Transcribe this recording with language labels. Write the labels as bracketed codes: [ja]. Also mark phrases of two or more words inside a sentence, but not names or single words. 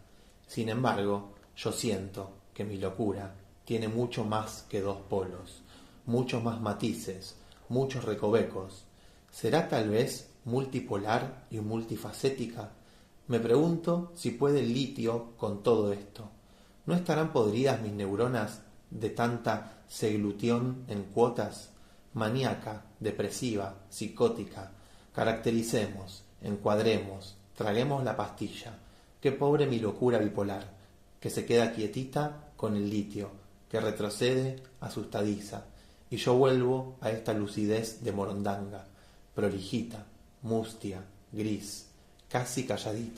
[es] Sin embargo, yo siento que mi locura tiene mucho más que dos polos, muchos más matices, muchos recovecos. ¿Será tal vez multipolar y multifacética? Me pregunto si puede el litio con todo esto. ¿No estarán podridas mis neuronas de tanta seglución en cuotas? Maníaca, depresiva, psicótica. Caractericemos, encuadremos, traguemos la pastilla. Qué pobre mi locura bipolar, que se queda quietita con el litio, que retrocede asustadiza, y yo vuelvo a esta lucidez de morondanga, prolijita, mustia, gris, casi calladita.